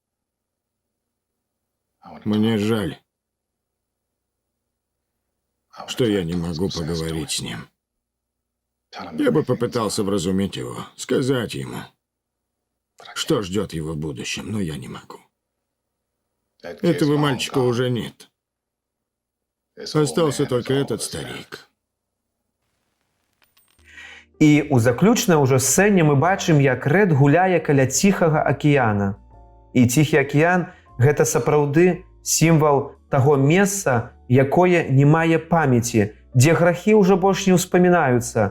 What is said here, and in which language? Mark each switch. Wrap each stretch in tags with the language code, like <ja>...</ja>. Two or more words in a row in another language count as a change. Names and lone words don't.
<ru>Мне жаль, что я не могу поговорить с ним. Я бы попытался вразумить его, сказать ему, что ждет его в будущем, но я не могу. Этого мальчика уже нет. Остался только этот старик.</ru> <be>І у заключнай ужо сцэне мы бачым, як Рэд гуляе каля ціхага акіяна. І ціхі акіян – гэта сапраўды сімвал таго месца, якое не мае памяці, дзе грахі ўжо больш не ўспамінаюцца.</be>